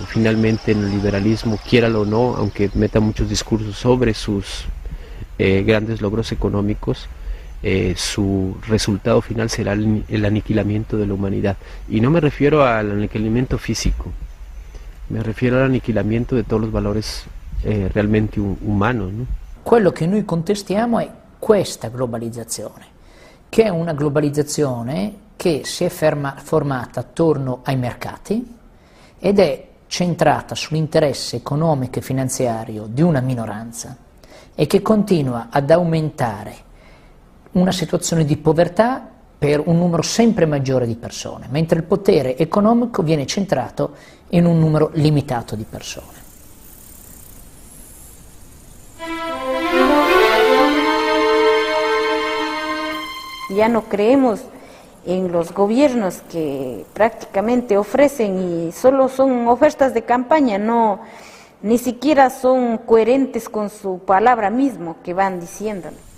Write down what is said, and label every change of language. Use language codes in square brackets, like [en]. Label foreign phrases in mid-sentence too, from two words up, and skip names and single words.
[es] Finalmente el neoliberalismo, quiéralo o no, aunque meta muchos discursos sobre sus grandes logros económicos, su resultado final será el aniquilamiento de la humanidad. Y no me refiero al aniquilamiento físico, me refiero al aniquilamiento de todos los valores realmente umanos, ¿no? [it] Quello che noi contestiamo è questa globalizzazione, che è una globalizzazione che si è formata attorno ai mercati ed è centrata sull'interesse economico e finanziario di una minoranza e che continua ad aumentare una situazione di povertà per un numero sempre maggiore di persone, mentre il potere economico viene centrato in un numero limitato di persone. [es] Ya no creemos en los gobiernos que prácticamente ofrecen y solo son ofertas de campaña, no, ni siquiera son coherentes con su palabra mismo que van diciendo.